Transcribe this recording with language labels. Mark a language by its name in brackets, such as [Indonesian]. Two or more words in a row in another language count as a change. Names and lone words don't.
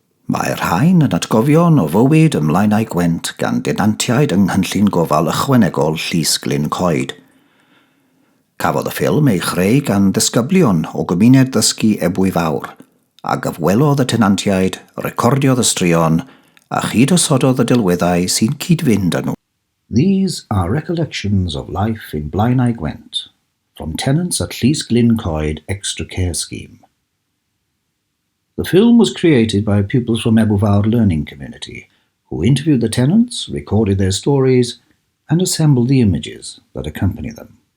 [Welsh] Mae'r rhain yn atgofion o fywyd ymlaen a'i Gwent gan denantiaid yng Nghynllun Gofal Ychwanegol Llys Glyn Coed. Cafodd y ffilm ei chreu gan ddisgyblion o gymuned ddysgu Ebwy Fawr, a gyfwelodd y tenantiaid, recordiodd y straeon, a chydysododd y delweddau sy'n cyd-fynd â nhw. [English] These are recollections of life in Blaenau Gwent, from tenants at Llys Glyn Coed Extra Care Scheme. The film was created by pupils from Ebwy Fawr Learning Community, who interviewed the tenants, recorded their stories, and assembled the images that accompany them.